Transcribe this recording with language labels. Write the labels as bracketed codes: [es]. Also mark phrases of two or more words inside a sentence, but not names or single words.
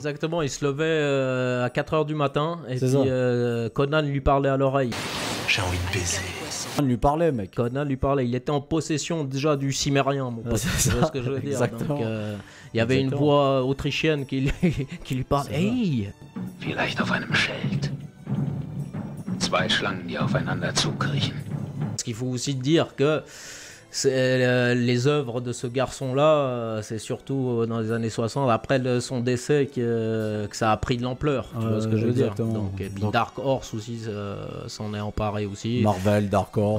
[fr] Exactement, il se levait à 4h du matin et puis Conan lui parlait à l'oreille. J'ai envie de baiser. Conan lui parlait, mec. Conan lui parlait, il était en possession déjà du cimérien, mon pote. C'est ce que je veux dire. Exactement. Donc, il y avait une voix autrichienne qui lui parlait. Hey! [de] Vielleicht auf einem Schild. Zwei Schlangen, die aufeinander zukriechen. [fr] Ce qu'il faut aussi dire que les œuvres de ce garçon-là, c'est surtout dans les années 60, après son décès, que ça a pris de l'ampleur. Tu vois ce que je veux dire. Donc, et puis Dark Horse aussi s'en est emparé aussi. Marvel, Dark Horse,